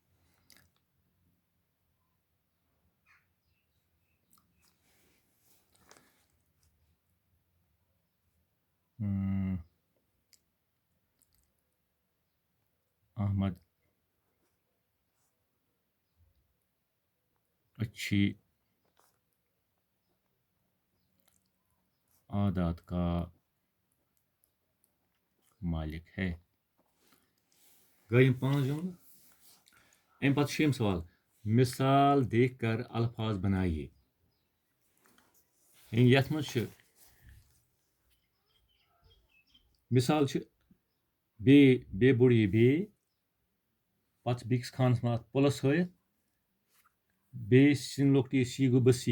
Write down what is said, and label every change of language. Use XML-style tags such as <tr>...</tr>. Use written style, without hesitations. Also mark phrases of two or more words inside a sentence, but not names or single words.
<ur>احمد اچھی عادات کا مالک ہے.</ur> <ks>گٔے یِم 5 جملہٕ. امہِ پتہٕ 6 سوال.</ks> <ur>مثال دیکھ کر الفاظ بنائیے.</ur> <ks>یتھ منٛز چھِ مثال چھِ بیٚیہِ بوٚڑ یہِ بیٚیہِ پتہٕ چھِ بیٚکِس خانس منٛز اتھ پٕلس ہٲیِتھ بیٚیہِ سِن لۄکُٹ یہِ سی گوٚو بٔسی.</ks>